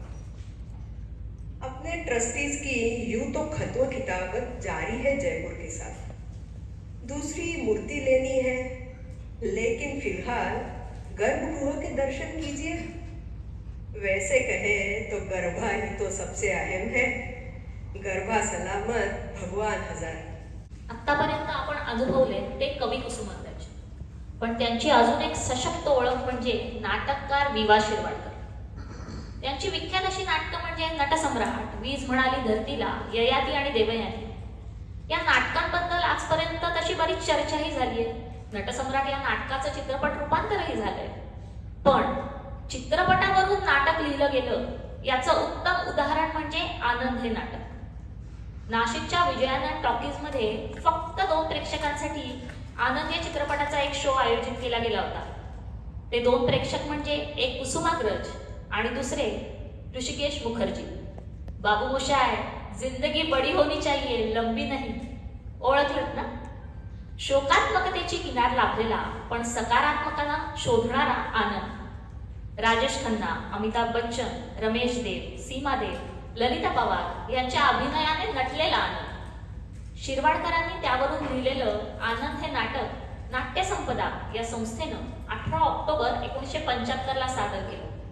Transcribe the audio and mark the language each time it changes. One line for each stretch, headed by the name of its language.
Hindi: अपने ट्रस्टीज की यूं तो खतों किताबत जारी है जयपुर के साथ. दूसरी मूर्ति लेनी है, लेकिन फिलहाल गर्भगृह के दर्शन कीजिए. वैसे कहे तो गर्भा ही तो सबसे अहम है. गर्भा सलामत भगवान हजार.
Marathi: आतापर्यंत आपण अनुभवले ते कवी कुसुमाग्रज, पण त्यांची अजून एक सशक्त ओळख म्हणजे नाटककार विवा शिरवाडकर. त्यांची विख्यात अशी नाटकं म्हणजे नटसम्राट, वीज म्हणाली धरतीला, ययाती आणि देवयानी. या नाटकांबद्दल आजपर्यंत तशी बरीच चर्चाही झाली आहे. नटसम्राट या नाटकाचं चित्रपट रूपांतरही झालंय. पण चित्रपटावरून नाटक लिहिलं गेलं याचं उत्तम उदाहरण म्हणजे आनंद हे नाटक. नाशिकच्या विजयानंद टॉकीजमध्ये फक्त 2 प्रेक्षकांसाठी आनंद या चित्रपटाचा एक शो आयोजित केला गेला होता. ते 2 प्रेक्षक म्हणजे एक कुसुमाग्रज आणि दुसरे ऋषिकेश मुखर्जी.
Hindi: बाबू मोशाय, जिंदगी बडी होनी चाहिए, लंबी नहीं.
Marathi: ओळखलत ना? शोकात्मकतेची किनार लाभलेला पण सकारात्मकाला शोधणारा आनंद. राजेश खन्ना, अमिताभ बच्चन, रमेश देव, सीमा देव, ललिता पवार यांच्या अभिनयाने नटलेला आनंद. शिरवाडकरांनी त्यावरून लिहिलेलं आनंद हे नाटक नाट्यसंपदा या संस्थेनं 18 ऑक्टोबर 1975 सादर केलं.